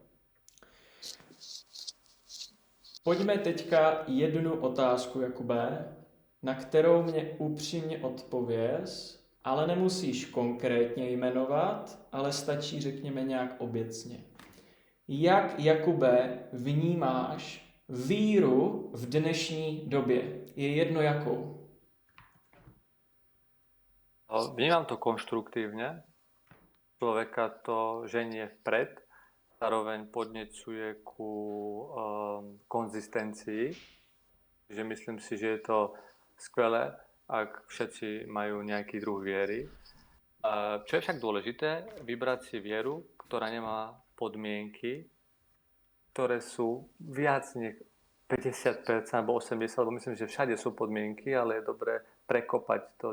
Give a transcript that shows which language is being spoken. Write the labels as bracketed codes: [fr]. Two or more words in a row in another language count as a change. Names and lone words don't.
[cs] Pojďme teďka jednu otázku, Jakube, na kterou mě upřímně odpověz, ale nemusíš konkrétně jmenovat, ale stačí, řekněme, nějak obecně. Jak, Jakube, vnímáš víru v dnešní době? Je jedno jakou? [sk] Vnímam to konštruktívne. Človeka to ženie vpred, zároveň podnecuje ku konzistencii. Že myslím si, že je to skvelé, ak všetci majú nejaký druh viery. Čo je však dôležité, vybrať si vieru, ktorá nemá podmienky, ktoré sú viac než 50% alebo 80%, lebo myslím, že všade sú podmienky, ale je dobré prekopať to.